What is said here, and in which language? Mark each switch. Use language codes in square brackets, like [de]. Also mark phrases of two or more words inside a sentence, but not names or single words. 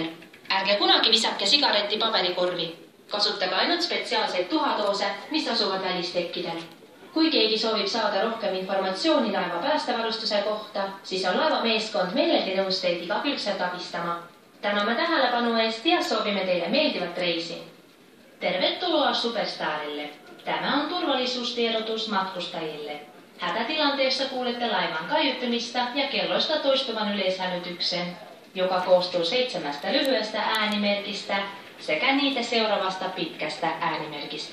[et] Ärge kunagi visake sigareti paberikorvi. Kasutage ainult spetsiaalseid tuhadoose, mis asuvad välistekkidel. Kui keegi soovib saada rohkem informatsiooni laeva päästevarustuse kohta, siis on laeva meeskond meeleldi nõus teid igakülgselt abistama. Täname tähelepanu eest ja soovime teile meeldivat reisi. [fi] Tervetuloa Superstarille. Tämä on turvallisuustiedotus matkustajille. Hätätilanteessa kuulette laivan kaiuttimista ja kelloista toistuvan yleishälytyksen, joka koostuu 7 lyhyestä äänimerkistä sekä niitä seuraavasta pitkästä äänimerkistä.